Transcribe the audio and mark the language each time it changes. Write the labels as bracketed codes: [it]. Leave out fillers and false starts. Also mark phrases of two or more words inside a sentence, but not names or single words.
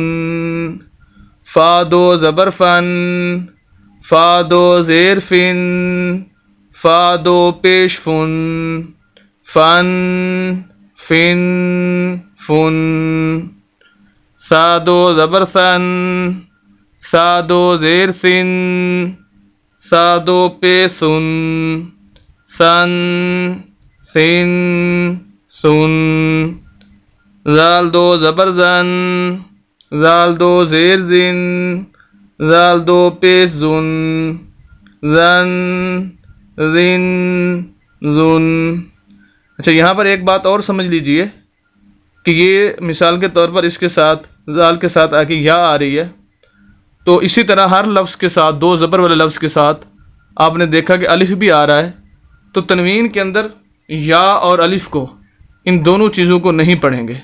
[ur] فا 2 زبر فن، فا 2 زیر فن، فا 2 پیش فن، فن، فن، فن۔ سا 2 زبر سن، سا 2 زیر سن، سا 2 پیش سن، سن، سن، سن۔ زال 2 زبر زن، زال 2 زیر زن، زال 2 پیش زن، زن، زن، زن۔ اچھا، یہاں پر ایک بات اور سمجھ لیجئے کہ یہ مثال کے طور پر اس کے ساتھ زال کے ساتھ آ کے یا آ رہی ہے، تو اسی طرح ہر لفظ کے ساتھ 2 زبر والے لفظ کے ساتھ آپ نے دیکھا کہ الف بھی آ رہا ہے، تو تنوین کے اندر یا اور الف کو، ان دونوں چیزوں کو نہیں پڑھیں گے۔